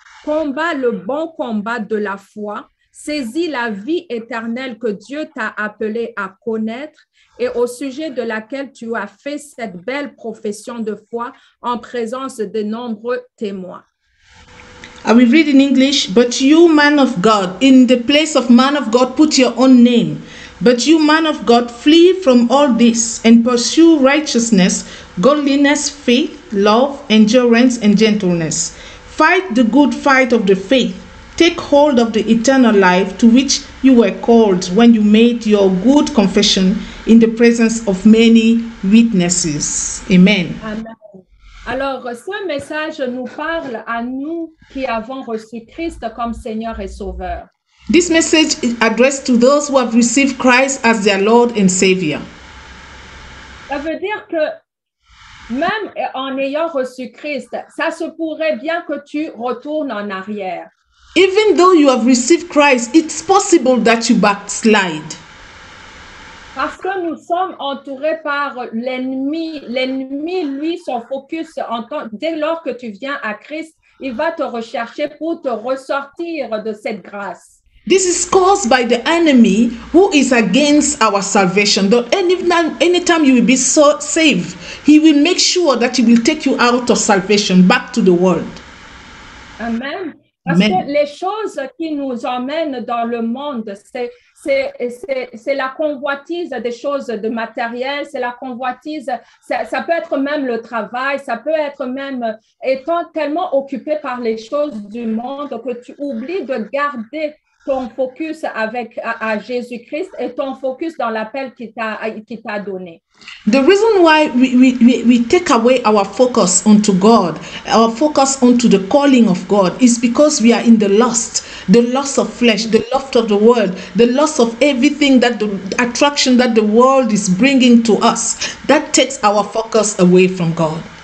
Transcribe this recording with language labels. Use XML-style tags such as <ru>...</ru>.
<fr>Combat le bon combat de la foi, saisis la vie éternelle que Dieu t'a appelé à connaître et au sujet de laquelle tu as fait cette belle profession de foi en présence de nombreux témoins.</fr> <en>I will read in English. But you, man of God, in the place of man of God, put your own name. But you, man of God, flee from all this and pursue righteousness, godliness, faith, love, endurance, and gentleness. Fight the good fight of the faith. Take hold of the eternal life to which you were called when you made your good confession in the presence of many witnesses. Amen. Amen.</en> <fr>Alors, ce message nous parle à nous qui avons reçu Christ comme Seigneur et Sauveur.</fr> <en>This message is addressed to those who have received Christ as their Lord and Savior.</en> <fr>Ça veut dire que même en ayant reçu Christ, ça se pourrait bien que tu retournes en arrière.</fr> <en>Even though you have received Christ, it's possible that you backslide.</en> <fr>Parce que nous sommes entourés par l'ennemi. L'ennemi, lui, son focus, dès lors que tu viens à Christ, il va te rechercher pour te ressortir de cette grâce.</fr> <en>This is caused by the enemy who is against our salvation. That anytime you will be saved, he will make sure that he will take you out of salvation, back to the world. Amen.</en> <fr>Parce que les choses qui nous emmènent dans le monde, c'est la convoitise des choses de matériel, c'est la convoitise, ça peut être même le travail, ça peut être même étant tellement occupé par les choses du monde que tu oublies de garder ton focus à Jésus-Christ et ton focus dans l'appel qu'il t'a donné.</fr> <en>The reason why we take away our focus onto God, our focus onto the calling of God, is because we are in the lust of flesh, the lust of the world, the lust of everything, that the attraction that the world is bringing to us, that takes our focus away from God.</en>